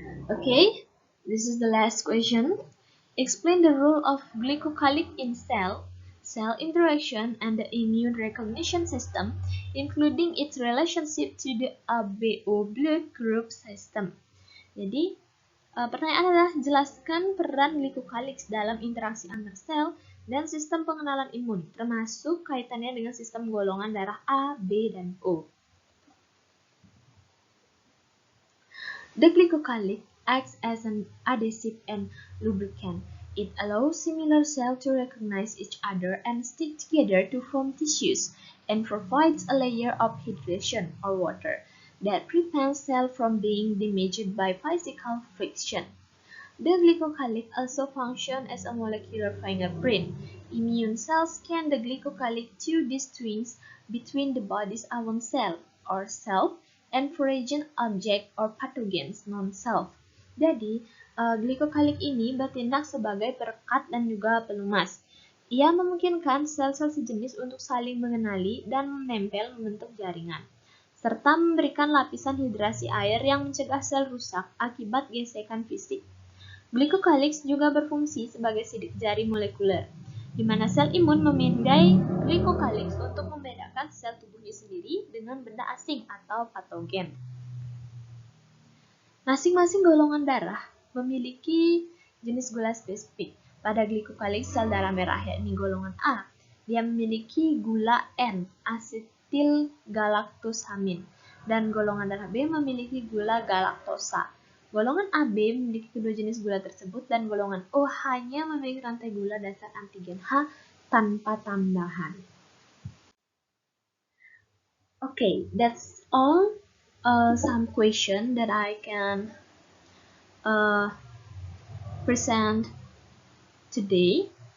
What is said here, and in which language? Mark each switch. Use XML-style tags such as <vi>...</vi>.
<en>Okay, this is the last question. Explain the role of glycocalyx in cell interaction and the immune recognition system, including its relationship to the ABO blood group system.</en> <id>Jadi, pertanyaan adalah jelaskan peran glycocalyx dalam interaksi antar sel dan sistem pengenalan imun, termasuk kaitannya dengan sistem golongan darah A, B, dan O.</id> <en>The glycocalyx acts as an adhesive and lubricant. It allows similar cells to recognize each other and stick together to form tissues, and provides a layer of hydration or water that prevents cells from being damaged by physical friction. The glycocalyx also functions as a molecular fingerprint. Immune cells scan the glycocalyx to distinguish between the body's own cell or self and foreign object or pathogens non-self.</en> <id>Jadi, glycocalyx ini bertindak sebagai perekat dan juga pelumas. Ia memungkinkan sel-sel sejenis untuk saling mengenali dan menempel membentuk jaringan, serta memberikan lapisan hidrasi air yang mencegah sel rusak akibat gesekan fisik. Glycocalyx juga berfungsi sebagai sidik jari molekuler, di mana sel imun memindai glycocalyx untuk membedakan sel tubuhnya sendiri dengan benda asing atau patogen. Masing-masing golongan darah memiliki jenis gula spesifik. Pada glycocalyx sel darah merah, yakni golongan A, dia memiliki gula N, asetil galaktosamin, dan golongan darah B memiliki gula galaktosa. Golongan AB memiliki kedua jenis gula tersebut, dan golongan O hanya memiliki rantai gula dasar antigen H tanpa tambahan.</id> <en>Okay, that's all. Some question that I can present today.</en>